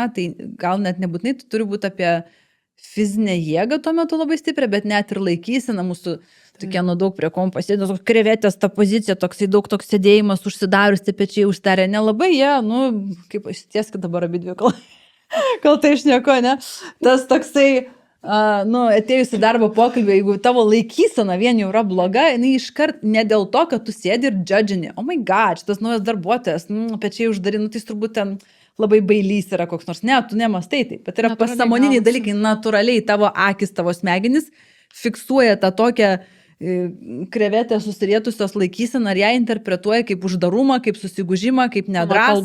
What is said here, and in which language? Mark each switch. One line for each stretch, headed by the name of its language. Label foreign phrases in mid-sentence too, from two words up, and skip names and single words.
Lithuanian: Tai gal net nebūtinai tu turi būti apie fizinę jėgą tuo metu labai stiprią, bet net ir laikysena mūsų tokia daug prie kompo sėdės, krevetės ta pozicija, toksai daug toks sėdėjimas, užsidarius, tie pečiai užsidarė, nelabai jie, kaip aš tieskit dabar abidvi, kol tai išnieko, ne? Tas toksai, atėjus į darbo pokalbį, jeigu tavo laikysena vien jau yra bloga, jinai iškart ne dėl to, kad tu sėdi ir judžini,
English: oh my god,
Lithuanian: šitas naujas darbuotojas, pečiai uždari, tai turbūt ten labai bailys yra koks nors, ne, tu nemastai taip, bet yra pasąmoniniai dalykai, natūraliai tavo akis, tavo smegenys fiksuoja tą tokią krevetę susirietusios laikyseną ir ją interpretuoja kaip uždarumą, kaip susigūžimą, kaip nedrąsą.